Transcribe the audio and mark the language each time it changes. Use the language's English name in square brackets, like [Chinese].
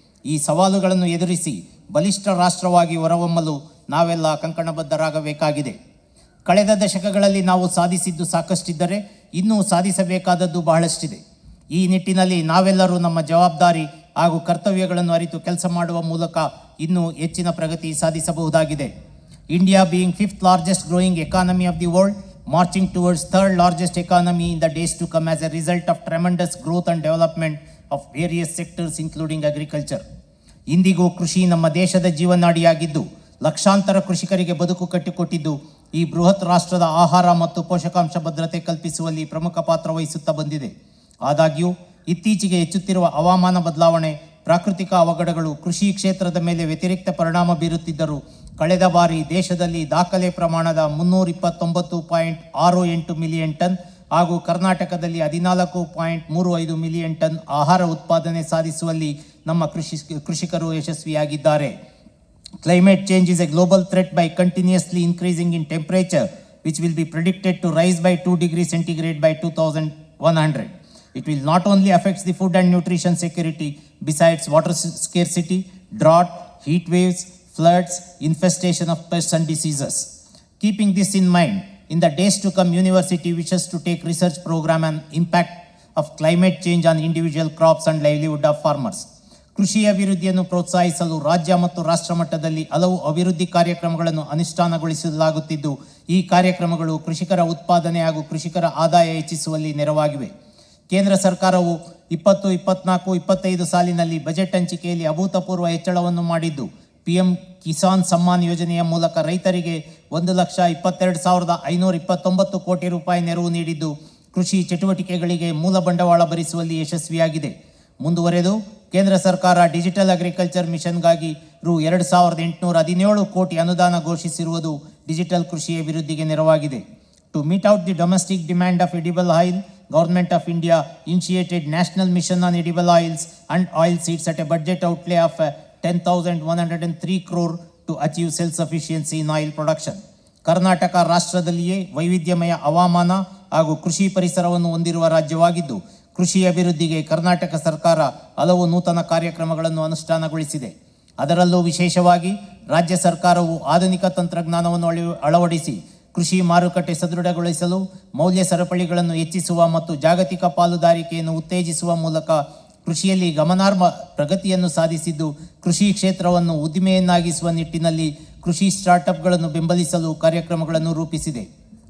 [Kannada] ಈ ಸವಾಲುಗಳನ್ನು ಎದುರಿಸಿ ಬಲಿಷ್ಠ ರಾಷ್ಟ್ರವಾಗಿ ಹೊರಹೊಮ್ಮಲು ನಾವೆಲ್ಲ ಕಂಕಣಬದ್ಧರಾಗಬೇಕಾಗಿದೆ. ಕಳೆದ ದಶಕಗಳಲ್ಲಿ ನಾವು ಸಾಧಿಸಿದ್ದು ಸಾಕಷ್ಟಿದ್ದರೆ ಇನ್ನೂ ಸಾಧಿಸಬೇಕಾದದ್ದು ಬಹಳಷ್ಟಿದೆ. ಈ ನಿಟ್ಟಿನಲ್ಲಿ ನಾವೆಲ್ಲರೂ ನಮ್ಮ ಜವಾಬ್ದಾರಿ ಹಾಗೂ ಕರ್ತವ್ಯಗಳನ್ನು ಅರಿತು ಕೆಲಸ ಮಾಡುವ ಮೂಲಕ ಇನ್ನೂ ಹೆಚ್ಚಿನ ಪ್ರಗತಿ ಸಾಧಿಸಬಹುದಾಗಿದೆ. [English] India being 5th largest growing economy of the world, marching towards 3rd largest economy in the days to come as a result of tremendous growth and development of various sectors including agriculture. [Kannada] ಇಂದಿಗೂ ಕೃಷಿ ನಮ್ಮ ದೇಶದ ಜೀವನಾಡಿಯಾಗಿದ್ದು ಲಕ್ಷಾಂತರ ಕೃಷಿಕರಿಗೆ ಬದುಕು ಕಟ್ಟಿಕೊಟ್ಟಿದ್ದು ಈ ಬೃಹತ್ ರಾಷ್ಟ್ರದ ಆಹಾರ ಮತ್ತು ಪೋಷಕಾಂಶ ಭದ್ರತೆ ಕಲ್ಪಿಸುವಲ್ಲಿ ಪ್ರಮುಖ ಪಾತ್ರ ವಹಿಸುತ್ತಾ ಬಂದಿದೆ. ಆದಾಗ್ಯೂ ಇತ್ತೀಚೆಗೆ ಹೆಚ್ಚುತ್ತಿರುವ ಹವಾಮಾನ ಬದಲಾವಣೆ, ಪ್ರಾಕೃತಿಕ ಅವಘಡಗಳು ಕೃಷಿ ಕ್ಷೇತ್ರದ ಮೇಲೆ ವ್ಯತಿರಿಕ್ತ ಪರಿಣಾಮ ಬೀರುತ್ತಿದ್ದರೂ ಕಳೆದ ಬಾರಿ ದೇಶದಲ್ಲಿ ದಾಖಲೆ ಪ್ರಮಾಣದ 329.68 ಮಿಲಿಯನ್ ಟನ್ ಹಾಗೂ ಕರ್ನಾಟಕದಲ್ಲಿ 14.35 ಮಿಲಿಯನ್ ಟನ್ ಆಹಾರ ಉತ್ಪಾದನೆ ಸಾಧಿಸುವಲ್ಲಿ ನಮ್ಮ ಕೃಷಿಕರು ಯಶಸ್ವಿಯಾಗಿದ್ದಾರೆ. [English] Climate change is a global threat by continuously increasing in temperature, which will be predicted to rise by 2 degrees centigrade by 2100. It will not only affect the food and nutrition security, besides water scarcity, drought, heat waves, floods, infestation of pests and diseases. Keeping this in mind, in the days to come, university wishes to take research program on impact of climate change on individual crops and livelihood of farmers. [Kannada] ಕೃಷಿ ಅಭಿವೃದ್ಧಿಯನ್ನು ಪ್ರೋತ್ಸಾಹಿಸಲು ರಾಜ್ಯ ಮತ್ತು ರಾಷ್ಟ್ರ ಮಟ್ಟದಲ್ಲಿ ಹಲವು ಅಭಿವೃದ್ಧಿ ಕಾರ್ಯಕ್ರಮಗಳನ್ನು ಅನುಷ್ಠಾನಗೊಳಿಸಲಾಗುತ್ತಿದ್ದು, ಈ ಕಾರ್ಯಕ್ರಮಗಳು ಕೃಷಿಕರ ಉತ್ಪಾದನೆ ಹಾಗೂ ಕೃಷಿಕರ ಆದಾಯ ಹೆಚ್ಚಿಸುವಲ್ಲಿ ನೆರವಾಗಿವೆ. ಕೇಂದ್ರ ಸರ್ಕಾರವು 2024-25 ಸಾಲಿನಲ್ಲಿ ಬಜೆಟ್ ಹಂಚಿಕೆಯಲ್ಲಿ ಅಭೂತಪೂರ್ವ ಹೆಚ್ಚಳವನ್ನು ಮಾಡಿದ್ದು, PM ಕಿಸಾನ್ ಸಮ್ಮಾನ್ ಯೋಜನೆಯ ಮೂಲಕ ರೈತರಿಗೆ 1,22,529 ಕೋಟಿ ರೂಪಾಯಿ ನೆರವು ನೀಡಿದ್ದು, ಕೃಷಿ ಚಟುವಟಿಕೆಗಳಿಗೆ ಮೂಲ ಬಂಡವಾಳ ಭರಿಸುವಲ್ಲಿ ಯಶಸ್ವಿಯಾಗಿದೆ. ಮುಂದುವರೆದು ಕೇಂದ್ರ ಸರ್ಕಾರ ಡಿಜಿಟಲ್ ಅಗ್ರಿಕಲ್ಚರ್ ಮಿಷನ್ಗಾಗಿ ರು 2,817 ಕೋಟಿ ಅನುದಾನ ಘೋಷಿಸಿರುವುದು ಡಿಜಿಟಲ್ ಕೃಷಿ ಅಭಿವೃದ್ಧಿಗೆ ನೆರವಾಗಿದೆ. [English] To meet out the domestic demand of edible oil, Government of India initiated National Mission on Edible Oils and Oil Seeds at a budget outlay of 10,103 crore to achieve self-sufficiency in oil production. [Kannada] Karnataka ರಾಷ್ಟ್ರದಲ್ಲಿಯೇ ವೈವಿಧ್ಯಮಯ ಹವಾಮಾನ ಹಾಗೂ ಕೃಷಿ ಪರಿಸರವನ್ನು ಹೊಂದಿರುವ ರಾಜ್ಯವಾಗಿದ್ದು, ಕೃಷಿ ಅಭಿವೃದ್ಧಿಗೆ ಕರ್ನಾಟಕ ಸರ್ಕಾರ ಹಲವು ನೂತನ ಕಾರ್ಯಕ್ರಮಗಳನ್ನು ಅನುಷ್ಠಾನಗೊಳಿಸಿದೆ. ಅದರಲ್ಲೂ ವಿಶೇಷವಾಗಿ ರಾಜ್ಯ ಸರ್ಕಾರವು ಆಧುನಿಕ ತಂತ್ರಜ್ಞಾನವನ್ನು ಅಳವಡಿಸಿ ಕೃಷಿ ಮಾರುಕಟ್ಟೆ ಸದೃಢಗೊಳಿಸಲು, ಮೌಲ್ಯ ಸರಪಳಿಗಳನ್ನು ಹೆಚ್ಚಿಸುವ ಮತ್ತು ಜಾಗತಿಕ ಪಾಲುದಾರಿಕೆಯನ್ನು ಉತ್ತೇಜಿಸುವ ಮೂಲಕ ಕೃಷಿಯಲ್ಲಿ ಗಮನಾರ್ಹ ಪ್ರಗತಿಯನ್ನು ಸಾಧಿಸಿದ್ದು, ಕೃಷಿ ಕ್ಷೇತ್ರವನ್ನು ಉದ್ದಿಮೆಯನ್ನಾಗಿಸುವ ನಿಟ್ಟಿನಲ್ಲಿ ಕೃಷಿ ಸ್ಟಾರ್ಟ್ಅಪ್ಗಳನ್ನು ಬೆಂಬಲಿಸಲು ಕಾರ್ಯಕ್ರಮಗಳನ್ನು ರೂಪಿಸಿದೆ.